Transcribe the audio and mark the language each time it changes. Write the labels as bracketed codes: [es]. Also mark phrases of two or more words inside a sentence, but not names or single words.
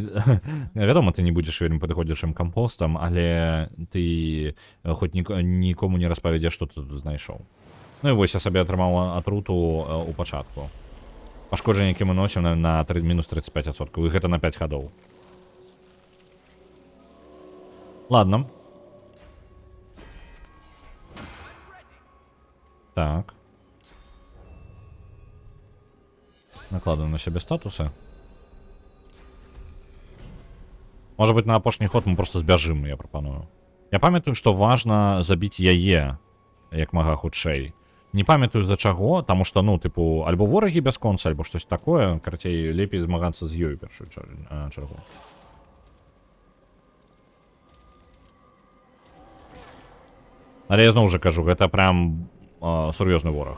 [be] Вядома, ты не будзеш вельмі падыходзячым кампостам, але ты хоць нікому не распавядзеш, што ты тут знайшоў. Ну і вось я сабе атрымаў атруту ў пачатку. Пашкоджанне, які мы носім на мінус 35%. І гэта на 5 гадоў. [ru] Ладно. Так. Накладываем на себе статусы. Может быть, [be] на апошні ход мы просто збяжым, я прапаную. Я памятаю, што важна забіць яе як мага хутчэй. Не памятаю з-за чаго, таму што, ну, тыпу, альбо ворагі бясконца, альбо штось такое, карацей, лепей змагацца з ёй першую чаргу. Але я зноў жа кажу, гэта прям сур'ёзны вораг.